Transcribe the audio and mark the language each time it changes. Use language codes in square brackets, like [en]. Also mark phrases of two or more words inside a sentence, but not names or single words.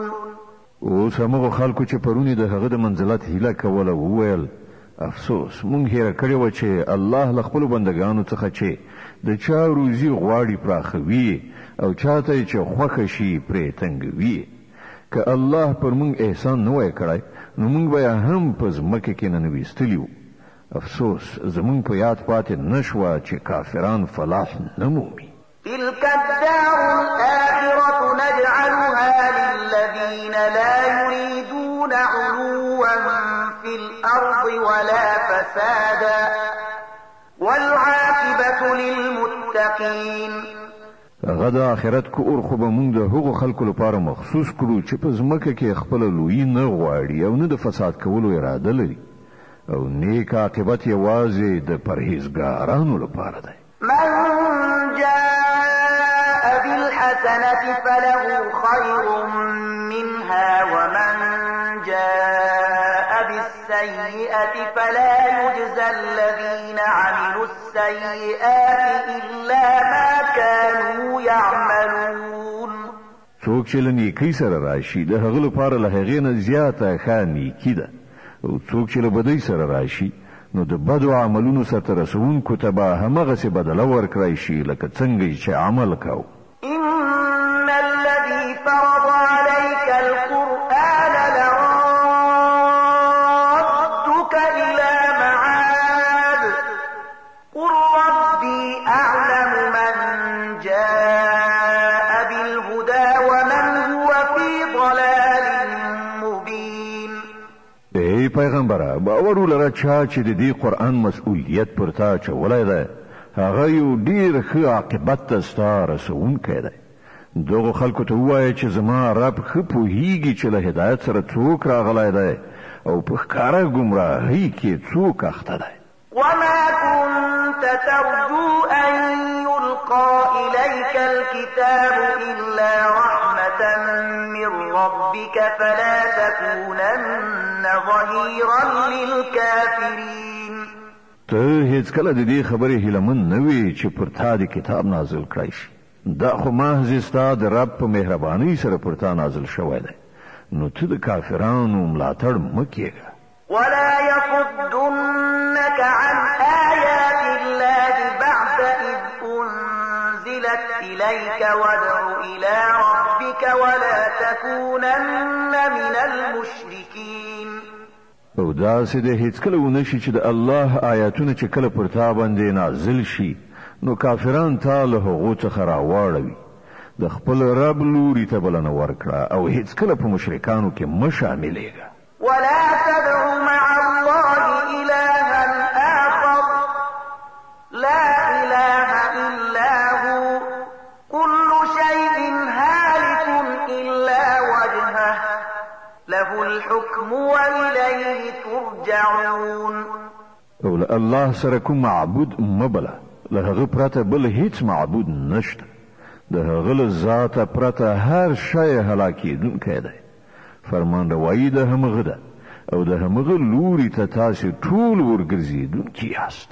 [ps] اوس هغه خلکو چې پرونی د هغه د منزلت هیله کوله وویل افسوس مونږ هېره کړې وه چې الله له خپلو بندګانو څخه چې د چا روزي غواړي پراخوي او چاته یې چې خوښه شي پرې تنګوي. که الله پر مونږ احسان نه وای کړی نو مونږ به هم په ځمکه کې ننویستلي وو. افسوس زمونږ په یاد پاتې نه شوه چې کافران فلاح نه مومي. [ar] تلك الدار الآخرة نجعلها للذين لا يريدون علوا في الأرض ولا فسادا والعاقبة للمتقين. [ps] هغه د آخرت کور خو به مونږ د هغو خلکو لپاره مخصوص کړو چې په ځمکه کې خپله لویي نه غواړي او نه د فساد کولو اراده لري او نیک عاقبت یوازې د پرهیزګارانو لپاره دی. [ar] من جاء بالحسنة فله خير منها ومن جاء بالسيئة فلا يجزى الذين عملوا السيئات إلا ما كانوا يعملون. [ps] څوک چې له نیکۍ سره راشي د هغه لپاره له هغې نه زیاته ښه نیکي ده او څوک چې له بدۍ سره راشي نو د بدو عملونو سرته رسوونکو ته به همغسې بدله ورکړی شي لکه څنګه چې عمل کو. [ar] إن الذي فرض عليك القرآن لرادك إلى معاد قل ربي أعلم من جاء بالهدى ومن هو في ضلال مبين. [ps] ای پیغمبره باور ولره چا چې د دې قرآن مسؤلیت پر تا اچولی دی هغه یو ډېر ښه عاقبت ته ستا رسوونکی دی. دغو خلکو ته ووایه چې زما رب ښه پوهیږي چې له هدایت سره څوک راغلی دی او په ښکاره ګمراهۍ کې څوک اخته دی. [ar] وما كنت ترجو أن يلقى إليك الكتاب إلا رحمة من ربك فلا تكونن ظهيرا للكافرين. [ps] ته هیڅکله د دې خبرې هیلهمن نه وې چې پر تا د کتاب نازل کړی شي. دا خو محض ستا د رب په مهربانۍ سره پر تا نازل شوی دی نو ته د کافرانو ملاتړ مه کېږه. [ar] ولا يصدنك عن آيات الله بعد إذ أنزلت إليك وادع إلى ربك ولا تكونن من المشركين. [ps] او داسې د هیڅکله ونه شي چې د الله آیاتونه چې کله پر تا باندې نازل شي نو کافران تا له هغو څخه راواړوي د خپل رب لوري ته بلنه ورکړه او هیڅکله په مشرکانو کې مه شاملېږه. [ar] ولا تدع مع الله إلها آخر لا إله إلا هو كل شيء هالك إلا وجهه له الحكم وإليه ترجعون. [ps] او له الله سره کوم معبود مبله، له هغه پرته بل هیڅ معبود نشته. د هغه له ذاته پرته هر شی هلاکېدونکی دی. فرمان روایي د همغه ده او د همغه لوري ته تاسې ټول ورګرځېدونکي یاست.